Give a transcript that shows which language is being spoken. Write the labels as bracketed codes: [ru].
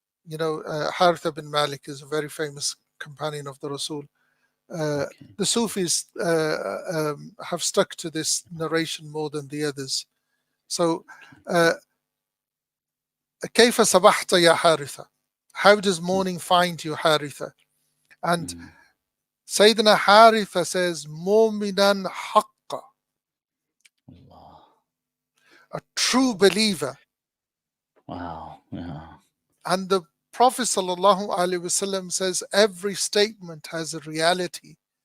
[en] Haritha bin Malik is a very famous companion of the Rasul. Okay. The Sufis have stuck to this narration more than the others. So, uh, [ar] كيف صبحت يا حارثة? [en] How does morning find you, Haritha? And Mm. Sayyidina Haritha says, [ar] Mu'minan haqqa, [en] Allah. a true believer. Wow. Yeah. And the Prophet sallallahu alaihi wasallam says, every statement has a reality.